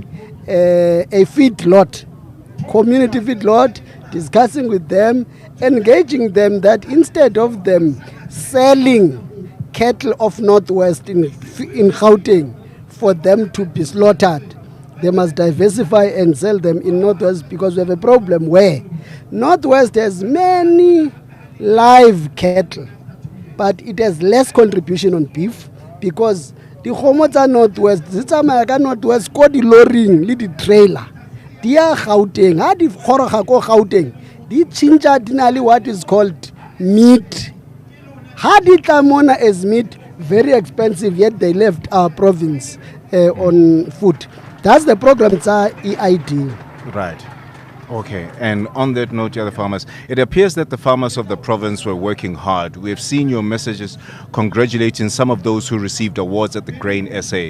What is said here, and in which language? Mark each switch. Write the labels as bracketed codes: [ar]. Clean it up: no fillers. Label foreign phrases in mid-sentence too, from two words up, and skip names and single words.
[en] a feedlot, community feedlot, discussing with them, engaging them that instead of them selling cattle of Northwest in Gauteng for them to be slaughtered, they must diversify and sell them in Northwest, because we have a problem where Northwest has many live cattle, but it has less contribution on beef, because [tn] dikgomo tsa Northwest di tsamaya ka Northwest ko di loring le di trailer di ya Gauteng ha di goroga ko Gauteng di tšhintša di na le [en] what is called meat [tn] ha di tla mona [en] as meat very expensive yet they left our province on foot. That's the program tsa EID. Right. Okay, and on that note, the other farmers, it appears that the farmers of the province were working hard. We have seen your messages congratulating some of those who received awards at the Grain SA.